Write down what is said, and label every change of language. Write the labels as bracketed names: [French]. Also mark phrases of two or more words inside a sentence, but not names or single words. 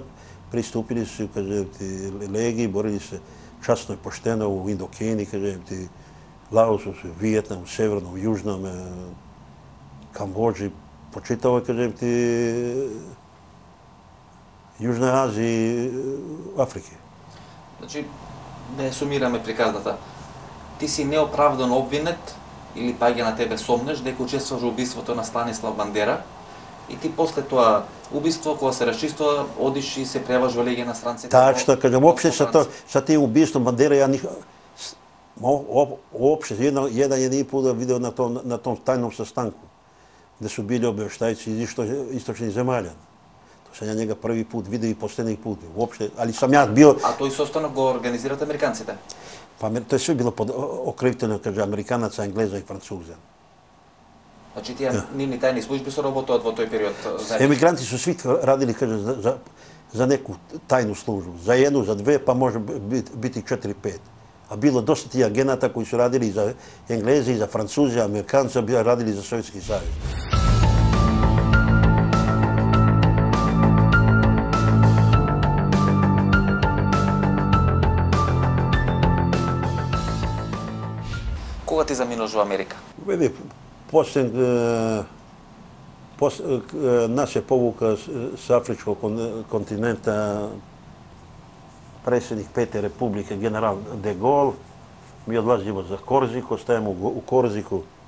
[Serbian] Pristupili su, kažem ti, legiji, borili se časno i pošteno u Indokini, kažem ti, Laosu, Vijetnamu, Severnom, Južnom, Kambođi, po čitavoj, kažem ti, Južnoj Aziji, Afrike. [Macedonian] Значи, да сумираме приказната. Ти си неоправдано обвинет или паѓа на тебе сомнеш дека учествуваш во убиството на Станислав Бандера и ти после тоа убиство, кога се расчистува, одиш и се пријаваш во Легија на странците. [Serbian] Tačno, kažem, uopšte sa tim ubistvom Bandera, ja uopšte, jedan je put video na tom tajnom sastanku, gde su bili obaveštajci iz istočnih zemalja. To sam ja njega prvi put vidio i posljednji put. Uopšte, ali sam ja bio... [Macedonian] А тој состанок го организират американците? [Serbian] Pa to je sve bilo pod okriviteljom, kaže, Amerikanaca, Engleza i Francuza. [Macedonian] Значи тие нивни тајни служби се работат во тој период? [Serbian] Emigranti su svi radili, kaže, za neku tajnu službu. Za jednu, za dve, pa može biti 4-5. A bilo dosta tih agenata koji su radili i za Engleze, i za Francuze, Amerikanci, radili za Sovjetski savez. [Macedonian] Кога ти заминуваш во Америка? [Serbian] Vidi, nas je povukao s Afričkog kontinenta predsjednik Pete Republike, general de Gaulle. Mi odlazimo za Korziku, ostajemo u Korziku.